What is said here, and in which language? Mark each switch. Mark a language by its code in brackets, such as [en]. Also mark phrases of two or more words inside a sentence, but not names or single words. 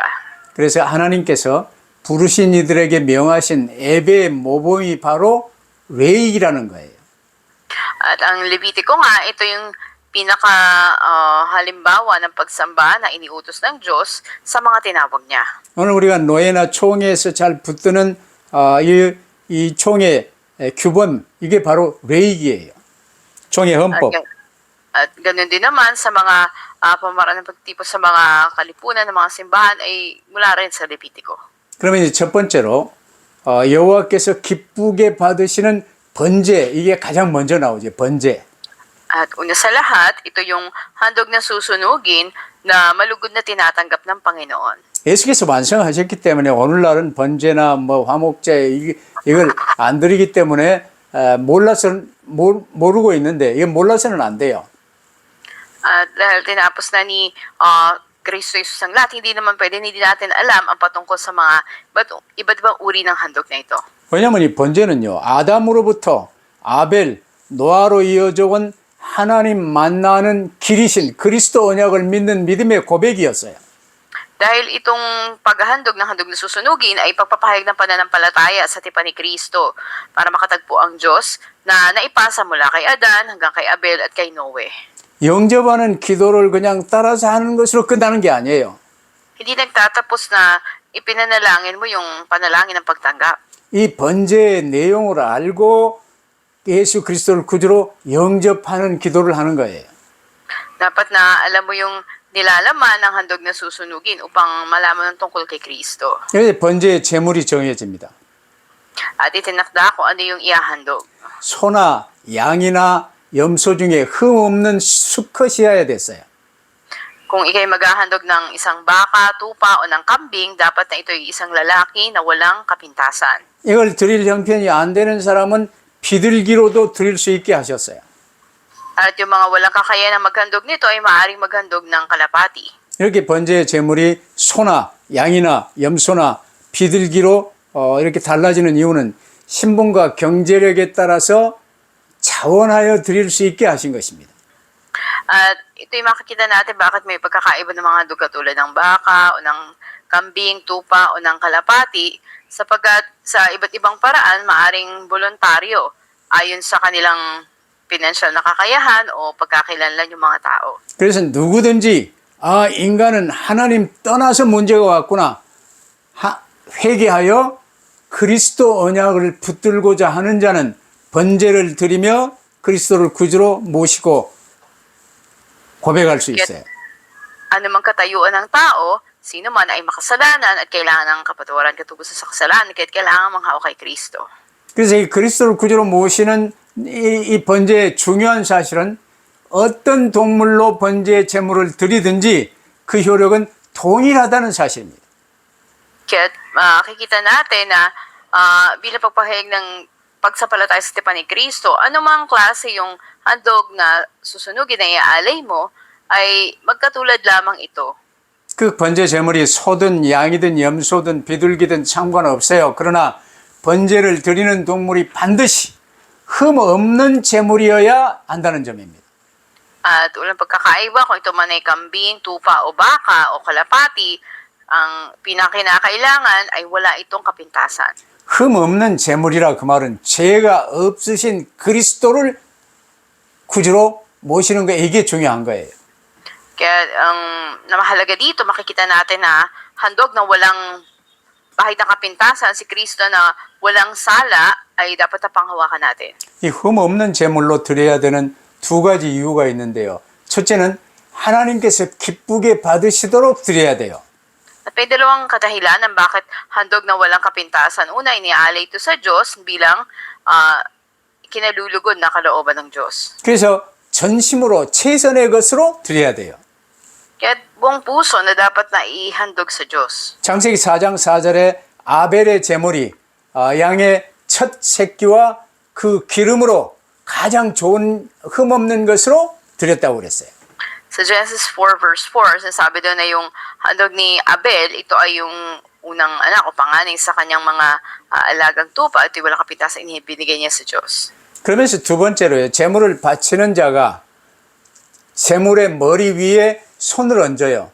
[ko] 그래서 하나님께서 부르신 이들에게 명하신 예배의 모범이 바로 레이기라는 거예요. [tl] At ang Levitico nga, ito yung pinaka halimbawa ng pagsamba na iniutos ng Diyos sa mga tinawag niya. [ko] 오늘 우리가 노예나 총회에서 잘 붙드는 이 총회 규범 이게 바로 레이기예요. 총회 헌법. [tl] At ganun din naman sa mga pamaraan ng pagtipos sa mga kalipunan ng mga simbahan ay mula rin sa Levitico. [ko] 그러면 이제 첫 번째로 여호와께서 기쁘게 받으시는 번제 이게 가장 먼저 나오죠. 번제. [tl] At una sa lahat, ito yung handog na susunugin na malugod na tinatanggap ng Panginoon. [ko] 예수께서 완성하셨기 때문에 오늘날은 번제나 뭐 화목제 이걸 안 드리기 때문에 모르고 있는데 이게 몰라서는 안 돼요. [tl] At dahil tinapos na ni Kristo Jesus ang lahat, hindi naman pwede, hindi natin alam ang patungkol sa mga iba't ibang uri ng handog na ito. [ko] 왜냐하면 이 번제는요. 아담으로부터 아벨, 노아로 이어져 온 하나님 만나는 길이신 그리스도 언약을 믿는 믿음의 고백이었어요. [tl] Dahil itong paghahandog ng handog na susunugin ay pagpapahayag ng pananampalataya sa tipan ni Kristo para makatagpo ang Diyos na naipasa mula kay Adan hanggang kay Abel at kay Noe. [ko] 영접하는 기도를 그냥 따라서 하는 것으로 끝나는 게 아니에요. [tl] Hindi nagtatapos na ipinanalangin mo yung panalangin ng pagtanggap. [ko] 이 번제의 내용을 알고 예수 그리스도를 구주로 영접하는 기도를 하는 거예요. [tl] Dapat na alam mo yung nilalaman ng handog na susunugin upang malaman ng tungkol kay Kristo. [ko] 그래서 번제의 제물이 정해집니다. [tl] At itinakda kung ano yung iahandog. [ko] 소나 양이나 염소 중에 흠 없는 수컷이어야 됐어요. [tl] Kung ikay maghahandog ng isang baka, tupa o ng kambing, dapat na ito ay isang lalaki na walang kapintasan. [ko] 이걸 드릴 형편이 안 되는 사람은 비둘기로도 드릴 수 있게 하셨어요. [tl] At yung mga walang kakayanan maghandog nito ay maaaring maghandog ng kalapati. [ko] 이렇게 번제의 제물이 소나 양이나 염소나 비둘기로 이렇게 달라지는 이유는 신분과 경제력에 따라서 자원하여 드릴 수 있게 하신 것입니다. [tl] At ito yung makikita natin bakit may pagkakaiba ng mga handog katulad ng baka o ng kambing, tupa o ng kalapati sapagkat sa iba't ibang paraan maaring voluntaryo ayon sa kanilang financial na kakayahan o pagkakilanlan yung mga tao. [ko] 그래서 누구든지 인간은 하나님 떠나서 문제가 왔구나 회개하여 그리스도 언약을 붙들고자 하는 자는 번제를 드리며 그리스도를 구주로 모시고 고백할 수 있어요. [tl] Anumang katayuan ng tao, sino man ay makasalanan at kailangan ng kapatawaran katubusan sa kasalanan, kahit kailangan manghawak kay Kristo. [ko] 그래서 이 그리스도를 구주로 모시는 이 번제의 중요한 사실은 어떤 동물로 번제의 제물을 드리든지 그 효력은 동일하다는 사실입니다. [tl] Kaya makikita natin na bilang pagpahayag ng pagsampalataya sa tipan ni Kristo, anumang klase yung handog na susunugin na iaalay mo, ay magkatulad lamang ito. [ko] 그 번제 제물이 소든 양이든 염소든 비둘기든 상관없어요. 그러나 번제를 드리는 동물이 반드시 흠 없는 제물이어야 한다는 점입니다. [tl] At walang pagkakaiba kung ito man ay kambing, tupa o baka o kalapati, ang pinakinakailangan ay wala itong kapintasan. [ko] 흠 없는 제물이라 그 말은 죄가 없으신 그리스도를 구주로 모시는 거 이게 중요한 거예요. [tl] Kaya ang namahalaga dito, makikita natin na handog na walang kahit ng kapintasan, si Kristo na walang sala ay dapat na panghawakan natin. [ko] 이 흠 없는 제물로 드려야 되는 두 가지 이유가 있는데요. 첫째는 하나님께서 기쁘게 받으시도록 드려야 돼요. [tl] At may dalawang kadahilanan bakit handog na walang kapintasan. Una, iniaalay ito sa Diyos bilang kinalulugod na kalooban ng Diyos. [ko] 그래서 전심으로 최선의 것으로 드려야 돼요. [tl] Kaya buong puso na dapat na ihandog sa Diyos. [ko] 창세기 4장 4절에 아벨의 제물이 양의 첫 새끼와 그 기름으로 가장 좋은 흠없는 것으로 드렸다고 그랬어요. [tl] Sa Genesis 4 verse 4, sinasabi doon na yung handog ni Abel, ito ay yung unang anak o panganay sa kanyang mga alagang tupa at walang kapitasan binigay niya sa Diyos. [ko] 그러면서 두 번째로요. 제물을 바치는 자가 제물의 머리 위에 손을 얹어요.